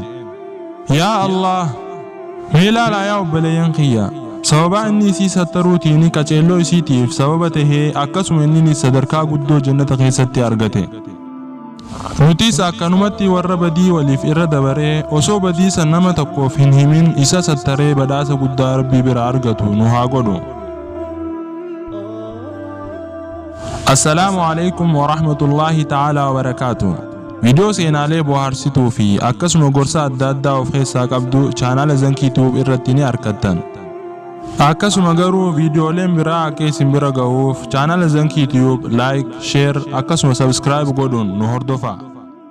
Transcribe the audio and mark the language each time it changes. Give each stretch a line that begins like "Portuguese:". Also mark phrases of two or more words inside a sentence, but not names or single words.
Oromo: Yaa Allah mee ilaalaa yaa obboleeyyan kiyya sababa inni isii sattaruutiin qaceelloo isiitiif sababa tahee akkasuma inni sadarkaa guddoo jannata keessatti argate. Nutis akkanumatti warra badii waliif irra dabaree osoo badii san nama tokkoof hin himin isa sattaree badhaasa guddaa rabbii bira argatu nu haa godhu.
Arabic: السلام عليكم ورحمة الله تعالى وبركاته.
Oromo: Video seenaalee bohaarsituu fi akkasuma gorsa adda addaa of keessaa qabdu chaanala Zankii Tube irratti ni argattan. Akkasuma garuu viidiyooleen biraa akka isin bira ga'uuf chaanala Zankii Tube
English: like, share
Oromo: akkasuma subscribe godhuun nu hordofaa.